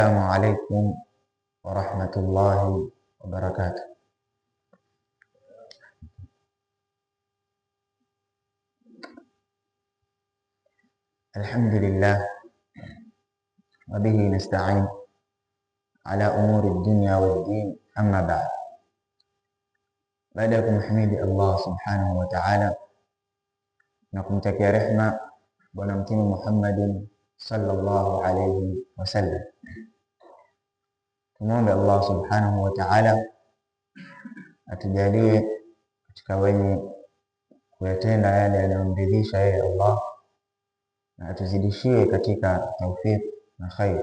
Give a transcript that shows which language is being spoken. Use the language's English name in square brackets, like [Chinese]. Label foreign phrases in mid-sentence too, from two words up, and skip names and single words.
[Arabic] السلام عليكم ورحمة الله وبركاته. الحمد لله وبه نستعين على أمور الدنيا والدين، أما بعد. [Swahili] Baada ya kumhimidi Allah [Arabic] سبحانه وتعالى [Swahili] na kumtakia rehma Bwana Mtume Muhammadin [Arabic] صلى الله عليه وسلم, [Swahili] tumwombe Allah [Arabic] سبحانه وتعالى [Swahili] atujalie katika wenye kuyatenda yale yanayomridhisha yeye Allah, na atuzidishie katika tawfiq na khair.